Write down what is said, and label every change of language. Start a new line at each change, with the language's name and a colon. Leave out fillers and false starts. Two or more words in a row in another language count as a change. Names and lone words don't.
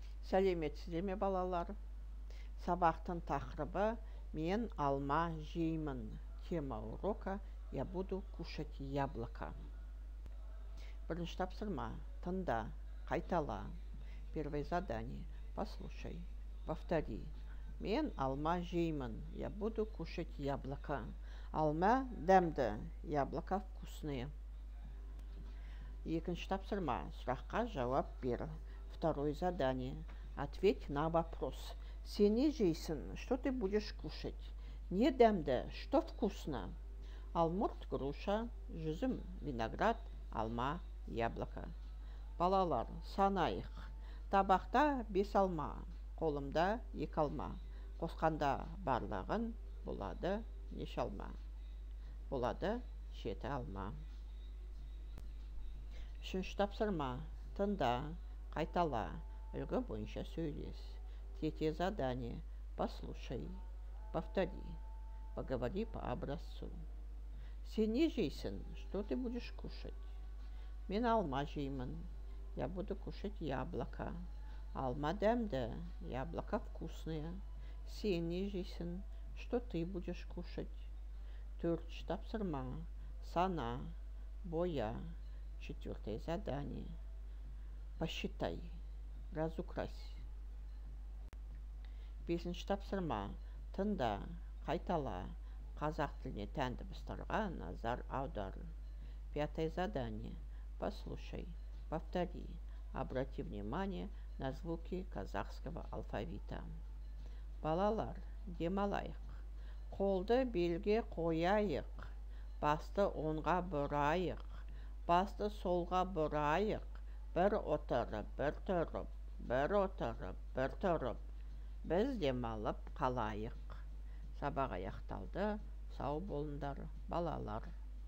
Kazakh: Сәлеметсіздер ме балалар? Сабақтың тақырыбы «Мен алма жеймін».
Russian: Тема урока «Я буду кушать яблоко».
Kazakh: Бірінші тапсырма. Тыңда, қайтала.
Russian: Первое задание. Послушай, повтори.
Kazakh: Мен алма жеймін.
Russian: Я буду кушать яблоко.
Kazakh: Алма дәмді,
Russian: яблоко вкусные.
Kazakh: Екінші тапсырма. Сұраққа жауап бер.
Russian: Второе задание. Ответь на вопрос.
Kazakh: Сен не жейсің?
Russian: Что ты будешь кушать?
Kazakh: Не дәмді?
Russian: Что вкусно?
Kazakh: Алмұрт, груша, жүзім, виноград, алма, яблоко. Балалар, санайық. Табақта 5 алма, қолымда 2 алма. Қосқанда барлығын болады неше алма? Болады 7 алма. Үшінші тапсырма. Тыңда, қайтала, үлгі бойынша сөйлес.
Russian: Третье задание. Послушай, повтори, поговори по образцу.
Kazakh: Сен не жейсің?
Russian: Что ты будешь кушать?
Kazakh: Мен алма жеймін.
Russian: Я буду кушать яблоко.
Kazakh: Алма дәмді,
Russian: яблоко вкусное.
Kazakh: Сен не жейсің?
Russian: Что ты будешь кушать?
Kazakh: Төртінші тапсырма. Сана, боя.
Russian: Четвертое задание. Посчитай, разукрась.
Kazakh: Бесінші тапсырма. Тыңда, қайтала, қазақ тіліне тән дыбыстарға назар аудар.
Russian: Пятое задание. Послушай, повтори, обрати внимание на звуки казахского алфавита.
Kazakh: Балалар, демалайық. Қолды белге қояйық. Басты оңға бұрайық. Басты солға бұрайық. Bir oturып, bir тұрып, bir oturып, bir тұрып. Біз демалып қалайық. Сабақ аяқталды. Сау болыңдар, балалар.